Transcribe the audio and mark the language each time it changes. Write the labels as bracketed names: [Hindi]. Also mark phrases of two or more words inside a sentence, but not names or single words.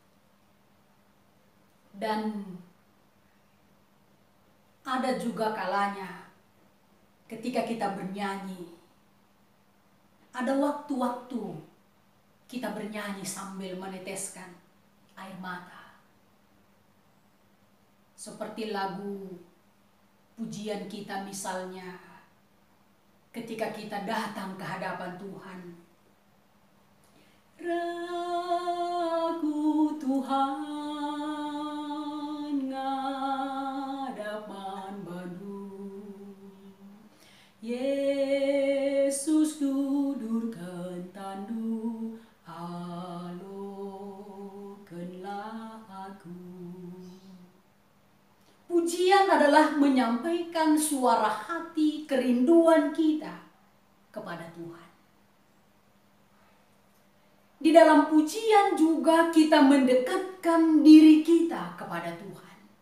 [Indonesian] Dan ada juga kalanya ketika kita bernyanyi, ada waktu-waktu kita bernyanyi sambil meneteskan air mata. Seperti lagu pujian kita misalnya, ketika kita datang ke hadapan Tuhan. [Batak Karo] Ragu Tuhan ngadapan Bandung, Yesus dudurkan tandu, alokenlah aku. [Indonesian] Pujian adalah menyampaikan suara hati, kerinduan kita kepada Tuhan. Di dalam pujian juga kita mendekatkan diri kita kepada Tuhan.